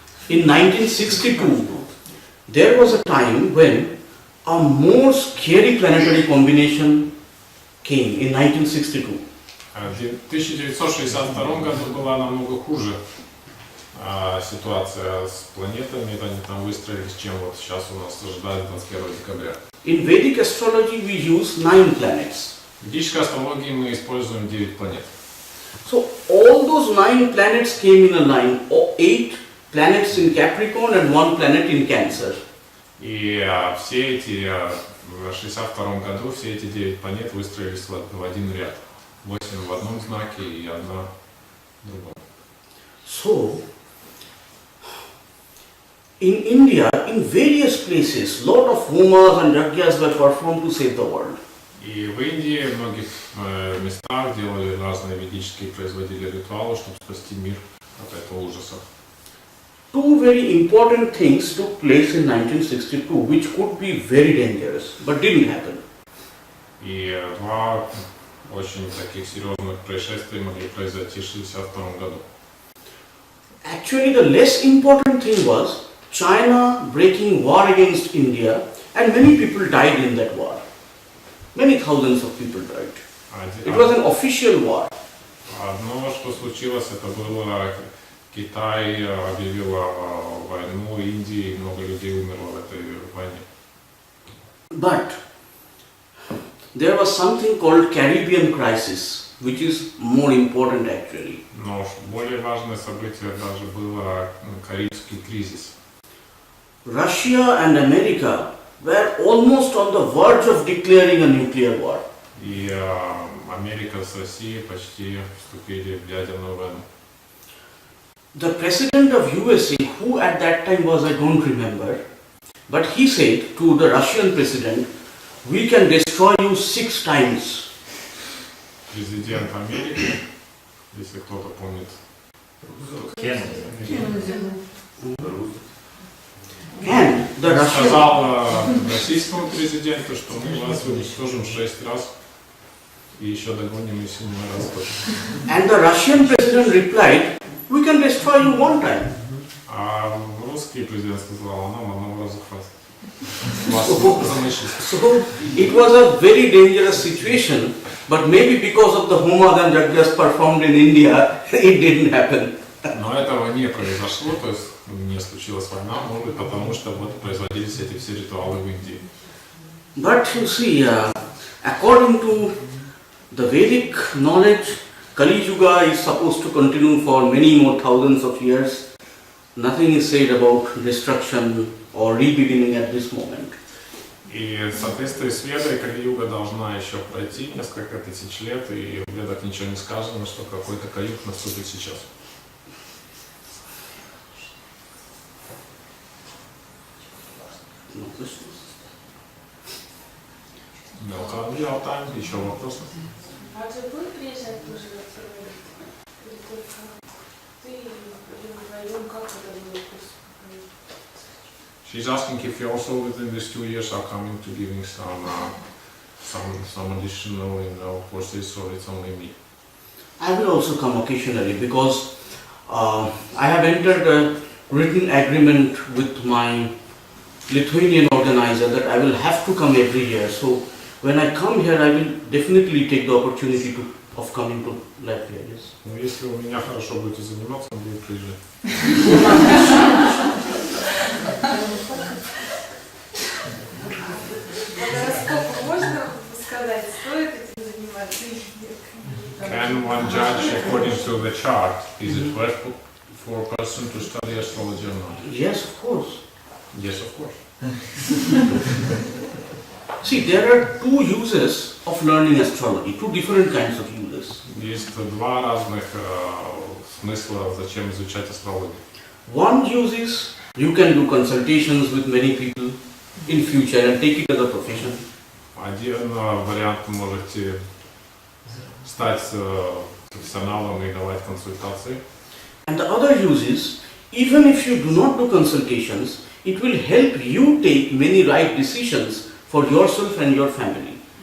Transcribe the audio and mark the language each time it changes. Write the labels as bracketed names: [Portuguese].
[English] In 1962, there was a time when a more scary planetary combination came in 1962. [Russian] В 1962 году была намного хуже ситуация с планетами, они там выстроились, чем вот сейчас у нас ожидает 21 декабря. [English] In Vedic astrology we use 9 planets. [Russian] В ведической астрологии мы используем 9 планет. [English] So all those 9 planets came in a line, 8 planets in Capricorn and 1 planet in Cancer. [Russian] И все эти, в 1962 году, все эти 9 планет выстроились в один ряд. 8 в одном знаке и одна в другом. [English] So, in India, in various places, lot of homas and yagyas were performed to save the world. [Russian] И в Индии, в многих местах делали разные ведические, производили ритуалы, чтобы спасти мир от этого ужаса. [English] Two very important things took place in 1962, which could be very dangerous, but didn't happen. [Russian] И два очень таких серьезных происшествия могли произойти в 1962 году. [English] Actually, the less important thing was China breaking war against India, and many people died in that war. Many thousands of people died. It was an official war. [Russian] Одно, что случилось, это было, Китай объявил войну Индии, и много людей умерло в этой войне. [English] But there was something called Caribbean crisis, which is more important actually. [Russian] Но более важное событие даже было Карибский кризис. [English] Russia and America were almost on the verge of declaring a nuclear war. [Russian] И Америка с Россией почти вступили в ядерную войну. [English] The president of USA, who at that time was, I don't remember, but he said to the Russian president, we can destroy you 6 times. [Russian] Президент Америки, если кто-то помнит, [English] And the Russian, [Russian] сказал российскому президенту, что мы вас уничтожим 6 раз и еще догоним и 7 раз точно. [English] and the Russian president replied, we can destroy you 1 time. [Russian] А русский президент сказал, нам одного раза хватит. Вас замочить. [English] So it was a very dangerous situation, but maybe because of the Homa and DEJAS performed in India, it didn't happen. [Russian] Но этого не произошло, то есть не случилась война, может быть, потому что вот производились эти все ритуалы в Индии. [English] But you see, according to the Vedic knowledge, Kali Yuga is supposed to continue for many more thousands of years. Nothing is said about destruction or re-beginning at this moment. [Russian] И в соответствии с Ведой Кали-юга должна еще пройти несколько тысяч лет, и в Ведах ничего не сказано, что какой-то Кали-юг наступит сейчас. [English] No questions? Welcome, [Latvian] jautājumi, [Russian] еще вопросы? А ты будешь приезжать тоже в АСТРОЛОГИЯ? Или только ты или вдвоем, как это было курс? [English] She's asking if you also within these 2 years are coming to giving some additional courses, or it's only me. I will also come occasionally because I have entered a written agreement with my Lithuanian organizer that I will have to come every year. So when I come here, I will definitely take the opportunity of coming to Latvia. Yes. [Russian] Ну, если у меня хорошо будете заниматься, он будет приезжать. Сколько можно сказать, стоит этим заниматься или нет? [English] Can one judge according to the chart, is it worth for a person to study astrology or not? Yes, of course. Yes, of course. See, there are 2 uses of learning astrology, 2 different kinds of uses. [Russian] Есть два разных смысла, зачем изучать астрологию. [English] One use is you can do consultations with many people in future and take it as a profession. [Russian] Один вариант, можете стать профессионалом и давать консультации. [English] And the other use is, even if you do not do consultations, it will help you take many right decisions for yourself and your family.